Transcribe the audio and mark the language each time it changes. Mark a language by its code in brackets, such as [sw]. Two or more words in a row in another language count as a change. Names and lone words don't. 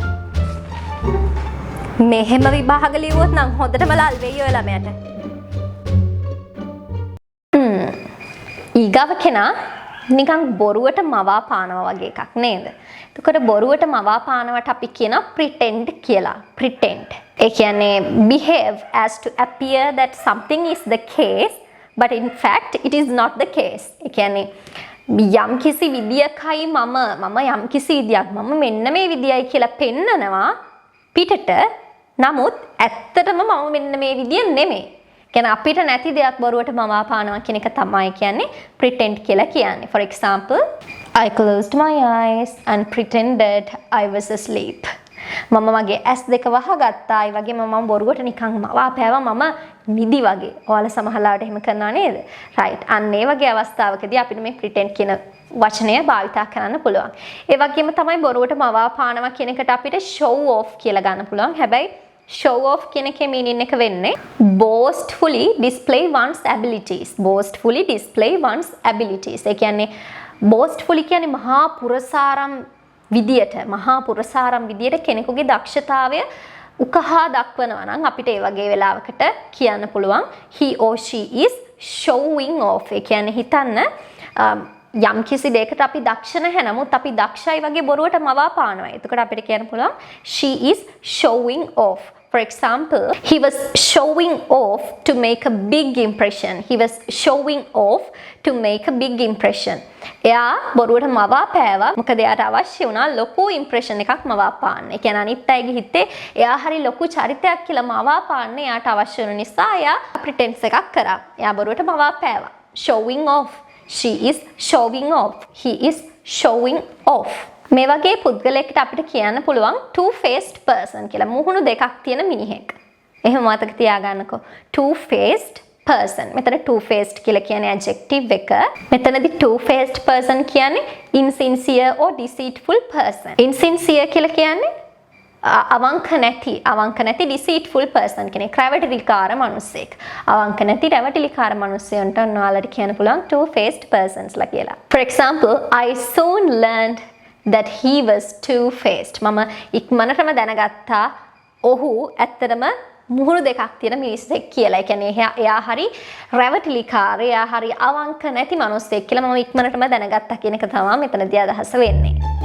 [si] මෙහෙම විභාග ලියුවොත් නම් හොඳටම ලල් වෙයි ඔය ළමයට. ඊගව කෙනා නිකන් බොරුවට මවා පානවා වගේ එකක් නේද? එතකොට බොරුවට මවා පානවට අපි කියනවා pretend කියලා. pretend. ඒ කියන්නේ [en] behave as to appear that something is the case but in fact it is not the case. [si] ඒ කියන්නේ යම් කිසි විදියකයි මම යම් කිසි විදියක් මම මෙන්න මේ විදියයි කියලා පෙන්නනවා පිටට. නමුත් ඇත්තටම මම මෙන්න මේ විදිය නෙමෙයි. කියන්නේ අපිට නැති දෙයක් බොරුවට මවා පානවා කියන එක තමයි කියන්නේ pretend කියලා කියන්නේ. [en] For example, I closed my eyes and pretended I was asleep. [si] මම මගේ ඇස් දෙක වහගත්තා. ඒ වගේම මම බොරුවට නිකන් මවා පෑවා මම නිදි වගේ. ඔයාලා සමහරවිට එහෙම කරනවා නේද? right. අන්න ඒ වගේ අවස්ථාවකදී අපිට මේ pretend කියන වචනය භාවිතා කරන්න පුළුවන්. ඒ වගේම තමයි බොරුවට මවා පානවා කියන එකට අපිට [en] show off [si] කියලා ගන්න පුළුවන්. [en] හැබැයි show off [si] කියන එකේ [en] meaning [si] එක වෙන්නේ [en] boastfully display one's abilities. boastfully display one's abilities. [si] ඒ කියන්නේ boastfully කියන්නේ මහා පුරසාරම් විදියට කෙනෙකුගේ දක්ෂතාවය උකහා දක්වනවා නම් අපිට ඒ වගේ වෙලාවකට කියන්න පුළුවන් [en] he or she is showing off. [si] ඒ කියන්නේ හිතන්න යම් කිසි දෙයකට අපි දක්ෂ නැහැ නමුත් අපි දක්ෂයි වගේ බොරුවට මවා පානවා. එතකොට අපිට කියන්න පුළුවන් [en] she is showing off. For example, he was showing off to make a big impression. He was showing off to make a big impression. [si] එයා බොරුවට මවා පෑවා. මොකද එයාට අවශ්‍ය වුණා ලොකු impression එකක් මවා පාන්න. ඒ කියන්නේ අනිත් අයගේ හිතේ එයා හරි ලොකු චරිතයක් කියලා මවා පාන්න එයාට අවශ්‍ය වුණ නිසා එයා pretense එකක් කරා. එයා බොරුවට මවා පෑවා. [en] Showing off. She is showing off. He is showing off. [si] මේ වගේ පුද්ගලයෙක්ට අපිට කියන්න පුළුවන් [en] two-faced person [si] කියලා. මුහුණු දෙකක් තියෙන මිනිහෙක්. එහෙම මතක තියාගන්නකෝ. [en] two-faced person. [si] මෙතන two-faced කියලා කියන්නේ adjective එක. [en] මෙතනදී two-faced person කියන්නේ insincere or deceitful person. [si] Insincere කියලා කියන්නේ අවංක නැති [en] deceitful person [si] කෙනෙක්. රැවටිලිකාර මිනිස්සෙක්. අවංක නැති රැවටිලිකාර මිනිස්සයන්ට ඔයාලට කියන්න පුළුවන් [en] two-faced persons [si] ලා කියලා. [en] For example, I soon learned that he was two-faced. [si] මම ඉක්මනටම දැනගත්තා ඔහු ඇත්තටම මුහුණු දෙකක් තියෙන මිනිස්සෙක් කියලා. ඒ කියන්නේ එයා හරි රැවටිලිකාර, එයා හරි අවංක නැති මිනිස්සෙක් කියලා මම ඉක්මනටම දැනගත්තා කියන එක තමයි මෙතනදී අදහස වෙන්නේ.